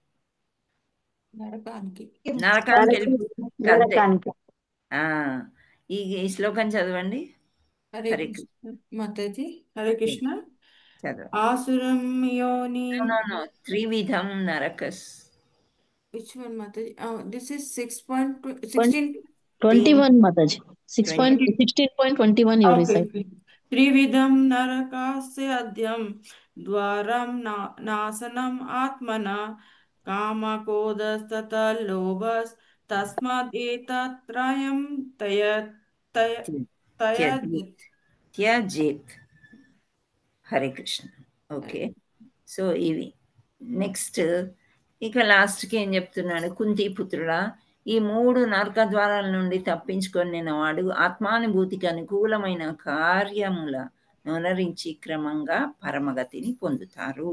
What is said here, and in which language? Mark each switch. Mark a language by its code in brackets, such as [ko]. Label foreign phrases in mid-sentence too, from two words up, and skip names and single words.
[te] నరకానికి. ఈ శ్లోకం చదవండి. హరే హరే కృష్ణ మాతాజీ. హరే కృష్ణ. చదవండి. [sa] ఆసురం యోనిం. త్రివిధం నరకస్. [en] Which one, Mataji? This is 6.16. 21, Mataji. 16.21 you recite. Okay. [sa] त्रिविधं नरकस्य आद्यं द्वारं नाशनम् आत्मना कामक्रोधस्तथा लोभस् तस्माद् एतत्त्रयम् త్యజేత్. [te] హరే కృష్ణ. ఓకే, సో ఇవి నెక్స్ట్. ఇక లాస్ట్కి ఏం చెప్తున్నాడు? కుంతి పుత్రుడా, ఈ 3 నరక ద్వారాల నుండి తప్పించుకొనిన వాడు ఆత్మానుభూతికి అనుకూలమైన కార్యముల నొనరించి క్రమంగా పరమగతిని పొందుతారు.